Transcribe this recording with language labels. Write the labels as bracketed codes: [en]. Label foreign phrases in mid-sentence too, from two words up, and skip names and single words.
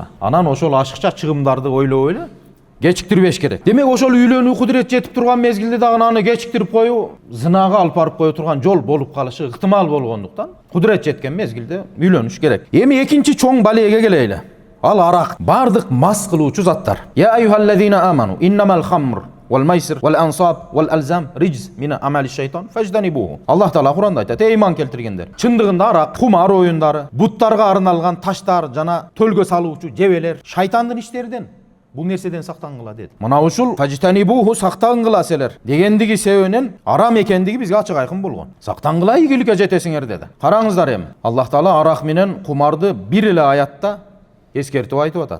[ky] Анан ошол ашыкча чыгымдарды ойлобой эле кечиктирбеш керек. Демек, ошол үйлөнүү кудурет жетип турган мезгилде дагы аны кечиктирип коюу зынага алып барып кое турган жол болуп калышы ыктымал болгондуктан, кудурет жеткен мезгилде үйлөнүш керек. Эми экинчи чоң балеге келели. Ал арак. Бардык мас кылуучу заттар. [ar] يا أيها الذين آمنوا إنما الخمر والميسر والأنصاب والأزلام رجس من عمل الشيطان فاجتنبوه. [ky] Аллах Таала Куранда айтат: "Эй иман келтиргендер, чындыгында арак, кумар оюндары, буттарга арналган таштар жана төлгө салуучу жебелер шайтандын иштеринен. Бул нерседен сактангыла" деди. Мына ушул фажтанибуху, сактангыла силер дегендиги себебинен арам экендиги бизге ачык айкын болгон. Сактангыла, ийгиликке жетесиңер деди. Караңыздар эми, Аллах Таала арак менен кумарды бир эле аятта эскертип айтып атат.